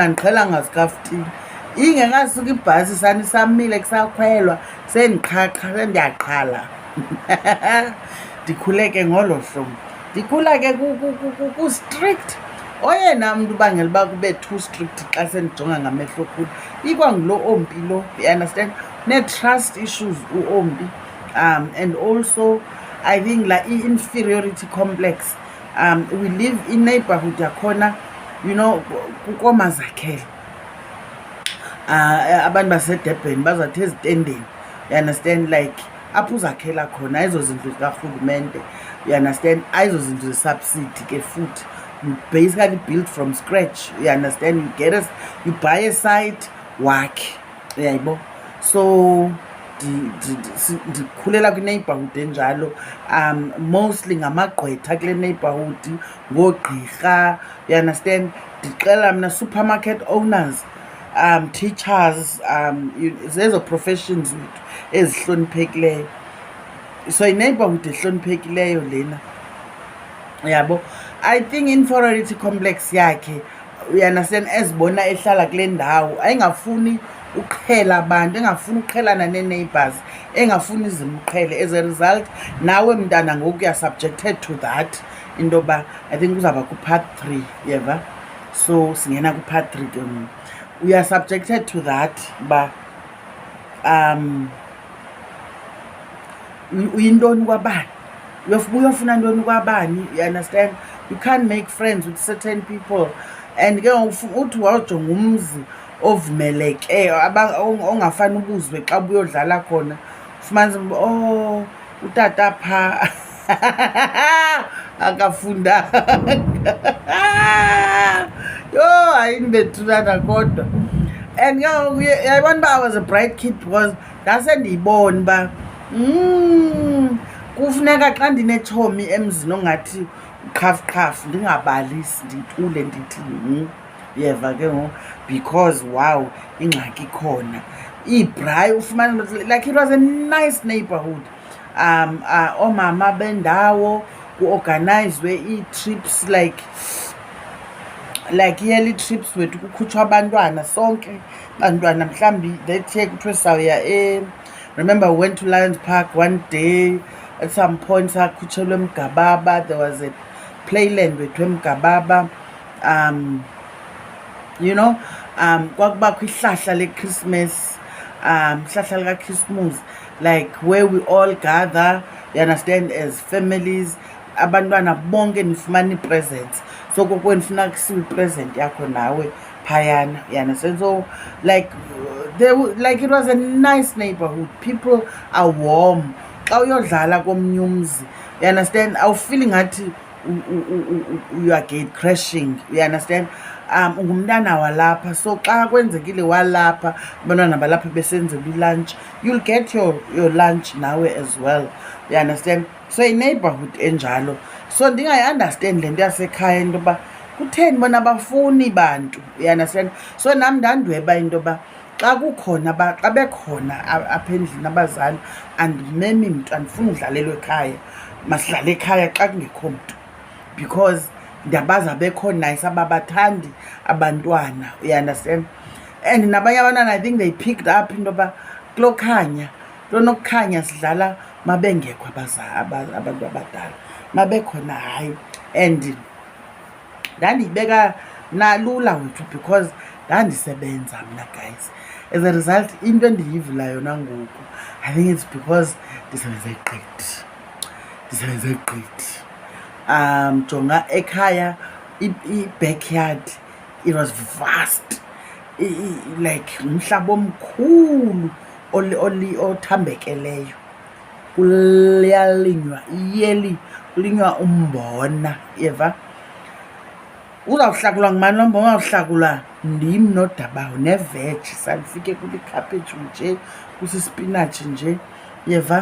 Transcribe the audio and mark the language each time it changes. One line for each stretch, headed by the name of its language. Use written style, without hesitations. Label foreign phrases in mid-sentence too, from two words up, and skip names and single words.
Xhosa: Andiqhelanga sikhafutini. Ingekasuki ibhasi sanisamile kusakhwelwa sendiqhaqha, sendiyaqhala. Ndikhule ke ngolo hlobo. Ndikhula ke ku-strict. Oyena mntu ubangela uba kube
English: too strict
Xhosa: xa sendijonga ngamehlo kulo ikwangulo Ombi lo,
English: you understand.
Xhosa: Nee-
English: trust issues
Xhosa: u-Ombi.
English: And also I think like i-inferiority complex. We live in neighborhood yakhona, you know,
Xhosa: kukomazakhela. Abantu baseDurban bazawuthi ezitendeni,
English: you understand, like
Xhosa: apho uzakhela khona ezo zindlu zikarhulumente,
English: you understand,
Xhosa: ezo zindlu zesubsidy ke futhi.
English: You basically build from scratch, you understand. You buy a site, work,
Xhosa: yayibo. So ndikhulela kwi-neighborhood enjalo. Mostly ngamagqwetha kule neighborhood, ngoogqirha,
English: you understand.
Xhosa: Ndixela mna
English: supermarket owners, teachers,
Xhosa: zezo professions ezihloniphekileyo. So i-neighborhood ehloniphekileyo lena, yabo.
English: I think inferiority complex yakhe, you understand,
Xhosa: ezibona ehlala kule ndawo, ayingafuni uqhela abantu, engafuni uqhelana nee-neighbors, engafuni zimqhele.
English: As a result,
Xhosa: nawe mntana ngoku
English: you are subjected to that
Xhosa: into yoba
English: I think
Xhosa: uzawuba ku-part 3, yeva. So singena ku-part 3 ke ngoku.
English: We are subjected to that
Xhosa: uba uyintoni kwabani, uyofuna ntoni kwabani,
English: you understand. You can't make friends with certain people.
Xhosa: and ke uthi wawujonga umzi ovumeleke ongafani ubuzwe xa buyodlala khona ufumanisa oh utata pha akafundanga yho ayindibethulana kodwa. And yayibona uba
English: I was a bright kid because
Xhosa: ndase ndiyibona uba kufuneka xa ndinetshomi emzini ongathi uqhafuqhafu ndingabalisi ndithule ndithi yeva ke ngoku
English: because wow
Xhosa: ingxaki khona ibhrayi ufumana
English: like it was a nice neighborhood.
Xhosa: Oomama bendawo kuorganizwe ii-trips
English: like yearly trips
Xhosa: wethu kukhutshwa abantwana sonke bantwana mhlawumbi
English: let's say
Xhosa: kuthiwe sawuya
English: remember we went to Lions Park one day at some point
Xhosa: sakhutshelwe eMgababa.
English: There was a playland
Xhosa: wethu eMgababa.
English: You know
Xhosa: kwakubakho ihlahla leChristmas, ihlahla likaChristmas,
English: like where we all gather, you understand, as families,
Xhosa: abantwana bonke nifumana ii-presents. So koko nifuna kusiwa i-present yakho nawe phayana,
English: you understand. So like it was a nice neighborhood. People are warm.
Xhosa: Xa uyodlala komnye umzi,
English: you understand,
Xhosa: awufili ngathi
English: you are gate crashing, you understand.
Xhosa: Ungumntana walapha, so xa kwenzekile walapha abantwana balapha besenzela ilunch,
English: you'll get your lunch nawe as well, you understand.
Xhosa: So i-neighborhood enjalo. So ndingayi-understand le nto yasekhaya into yoba kutheni bona abafuni bantu,
English: you understand.
Xhosa: So nam ndandweba into yoba xa kukhona xa bekhona apha endlini abazali andimemi mntu, andifuni udlalelwa ekhaya, masidlale ekhaya xa kungekho mntu because ndabaza bekho nice ababathandi abantwana,
English: you understand.
Xhosa: And nabanye abantwana
English: I think they picked up
Xhosa: into yoba kulokhanya lonokukhanya sidlala mabengekho abantu abadala, mabekhona hayi. And ndandiyibeka nalula wethu because ndandisebenza mna guys.
English: As a result
Xhosa: into endiyivula yona ngoku
English: I think it's because
Xhosa: ndisebenze gqithi. Jonga ekhaya i-backyard,
English: it was vast, like
Xhosa: umhlaba omkhulu othambekeleyo. Kuyalinywa iyeli, kulinywa umbona, yeva. Uzawuhlakulwa ngubani lo mbona? Uzawuhlakulwa ndim noDabawo neveji. Sandifike kulikhaphetshu nje, kusisipinatshi nje, yeva.